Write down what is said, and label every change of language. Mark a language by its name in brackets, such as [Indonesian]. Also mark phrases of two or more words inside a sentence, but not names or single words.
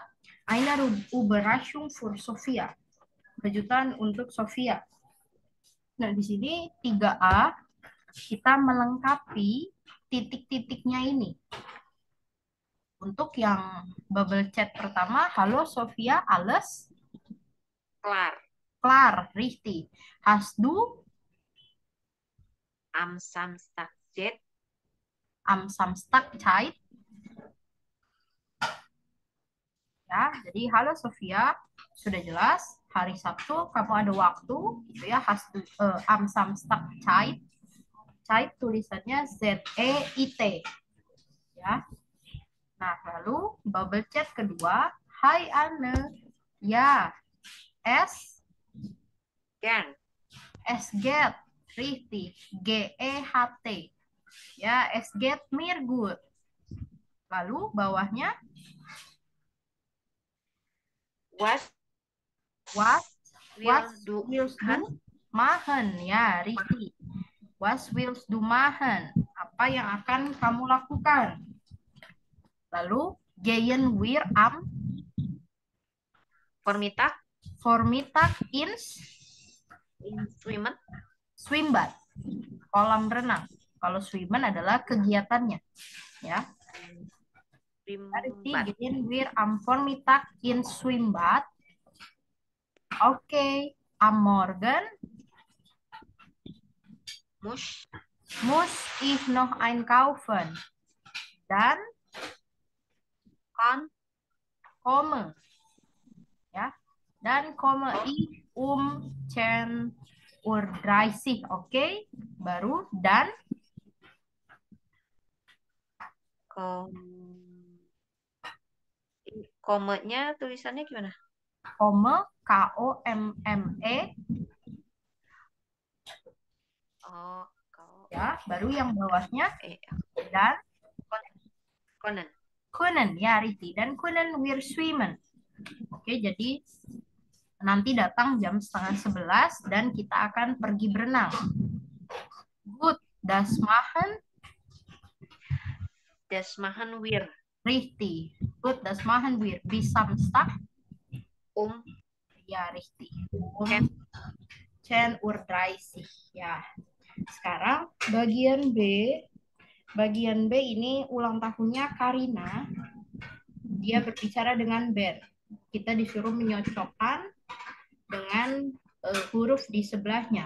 [German] Eine Überraschung für Sophia. [Indonesian] Kejutan untuk Sofia. Nah, di sini 3A kita melengkapi titik-titiknya ini. Untuk yang bubble chat pertama, halo Sofia, [German] alles Klar. klar, richtig. Hast du Am Samstag Jet. am Samstag Zeit? [Indonesian] Ya, jadi halo Sofia, sudah jelas. Hari Sabtu kamu ada waktu, gitu ya. [German] Hast du am Samstag Zeit? Zeit tulisannya Z-E-I-T. [Indonesian] Ya. Nah, lalu bubble chat kedua, Hai Anne. Ya, [German] Gern. Es geht, richtig. G-E-H-T. Ya, es geht mir gut. [Indonesian] Lalu bawahnya, [German] Was [English] what will do [German] willst du machen? Ya, richtig. Was willst du machen? [Indonesian] Apa yang akan kamu lakukan? Lalu, [German] gehen wir am Vormittag Vormittag ins in Swimmen. Schwimmbad, [Indonesian] kolam renang. Kalau swimmen adalah kegiatannya, ya. Berarti [German] Schwimmbad. gehen wir am Vormittag in Schwimmbad. Oke, am Morgen muss ich noch einkaufen. [Indonesian] Dan [German] Kon komme, ya. Dan komme ich um 10:30. [Indonesian] Oke, baru dan komanya tulisannya gimana? [German] komme K-O-M-M-E. Oh, [Indonesian] Ya, baru yang bawahnya eh, dan [German] Konen. können, ya Riti. Dan können wir schwimmen. [Indonesian] Oke, jadi nanti datang jam 10:30 dan kita akan pergi berenang. [German] Gut, das machen wir. Richtig. Gut, das machen wir bis Samstag. Ya, richtig. 10:30. [Indonesian] Ya. Sekarang bagian B. Bagian B ini ulang tahunnya Karina. Dia berbicara dengan Ben. Kita disuruh menyocokkan dengan huruf di sebelahnya.